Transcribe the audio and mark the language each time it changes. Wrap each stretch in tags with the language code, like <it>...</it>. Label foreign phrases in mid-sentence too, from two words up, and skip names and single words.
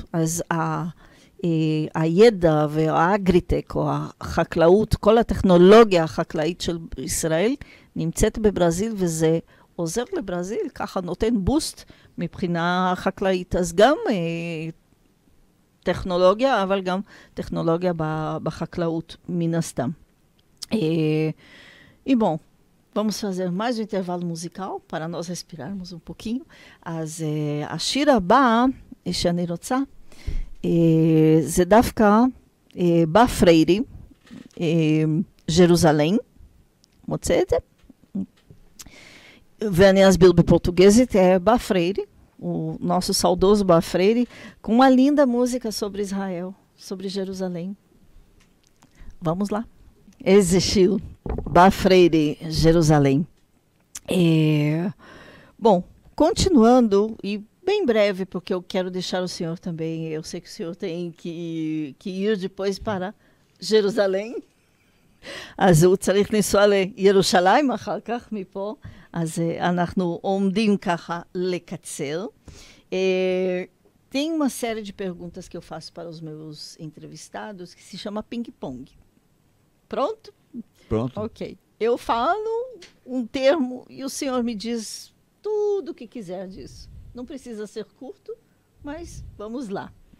<he>אז הידע והאגריטק, או החקלאות, כל הטכנולוגיה החקלאית של ישראל, נמצאת בברזיל, וזה עוזר לברזיל, ככה נותן בוסט מבחינה חקלאית. אז גם טכנולוגיה, אבל גם טכנולוגיה בחקלאות, מן הסתם.</he> <pt>E bom, vamos fazer mais um intervalo musical para nós respirarmos um pouquinho.</pt> <he>אז השיר הבא שאני רוצה, זה דווקא בא פריירי, ז'רוזלם, מוצא את זה? ואני אסביר בפורtuguês,</he> <pt>Bá Freire, o nosso saudoso Bá Freire, com uma linda música sobre Israel, sobre Jerusalém. Vamos lá. Existiu Bá Freire, Jerusalém. Bom, continuando, e bem breve, porque eu quero deixar o senhor também, eu sei que o senhor tem que ir depois para Jerusalém.</pt> <he>אז הוא צריך לנסוע לירושלים אחר כך מפה, אז אנחנו עומדים ככה לקצר.</he> <pt>Tem uma série de perguntas que eu faço para os meus entrevistados que se chama ping-pong. Pronto? Pronto. Ok. Eu falo um termo e o senhor me diz tudo o que quiser disso. Não precisa ser curto, mas vamos lá.</pt>